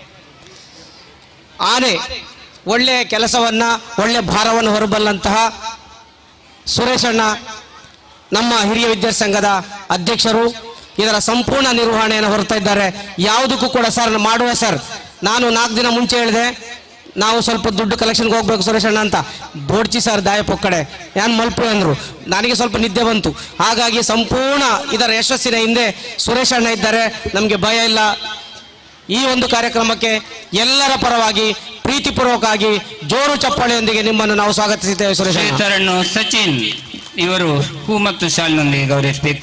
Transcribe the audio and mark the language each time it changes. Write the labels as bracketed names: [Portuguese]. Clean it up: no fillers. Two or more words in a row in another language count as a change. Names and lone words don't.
[Kannada] ಆನೆ ಒಳ್ಳೆಯ ಕೆಲಸವನ್ನ, ಒಳ್ಳೆ ಭಾರವನ್ನು ಹೊರಬಲ್ಲಂತಹ ಸುರೇಶ್ ಅಣ್ಣ ನಮ್ಮ ಹಿರಿಯ ವಿದ್ಯಾರ್ಥಿ ಸಂಘದ ಅಧ್ಯಕ್ಷರು ಇದರ ಸಂಪೂರ್ಣ ನಿರ್ವಹಣೆಯನ್ನು ಹೊರತಾ ಇದ್ದಾರೆ. ಯಾವುದಕ್ಕೂ ಕೂಡ ಸರ್ ಮಾಡುವ ಸರ್, ನಾನು 4 ದಿನ ಮುಂಚೆ ಹೇಳಿದೆ ನಾವು ಸ್ವಲ್ಪ ದುಡ್ಡು ಕಲೆಕ್ಷನ್ಗೆ ಹೋಗ್ಬೇಕು ಸುರೇಶ್ ಅಣ್ಣ ಅಂತ, [Tulu] ಬೋಡ್ಚಿ ಸರ್ ದಾಯ ಪೊಕ್ಕಡೆ ಯಾನ್ ಮಲ್ಪು [Kannada] ಅಂದರು. ನನಗೆ ಸ್ವಲ್ಪ ನಿದ್ದೆ ಬಂತು. ಹಾಗಾಗಿ ಸಂಪೂರ್ಣ ಇದರ ಯಶಸ್ಸಿನ ಹಿಂದೆ ಸುರೇಶ್ ಅಣ್ಣ ಇದ್ದಾರೆ, ನಮಗೆ ಭಯ ಇಲ್ಲ. ಈ ಒಂದು ಕಾರ್ಯಕ್ರಮಕ್ಕೆ ಎಲ್ಲರ ಪರವಾಗಿ ಪ್ರೀತಿಪೂರ್ವಕವಾಗಿ ಜೋರು ಚಪ್ಪಾಳೆಯೊಂದಿಗೆ ನಿಮ್ಮನ್ನು ನಾವು ಸ್ವಾಗತಿಸಿದ್ದೇವೆ. ಸುರೇಶ್ ಅಣ್ಣ ಸಚಿನ್ ಇವರು ಹೂ ಮತ್ತು ಶಾಲಿನೊಂದಿಗೆ ಗೌರವಿಸಬೇಕು.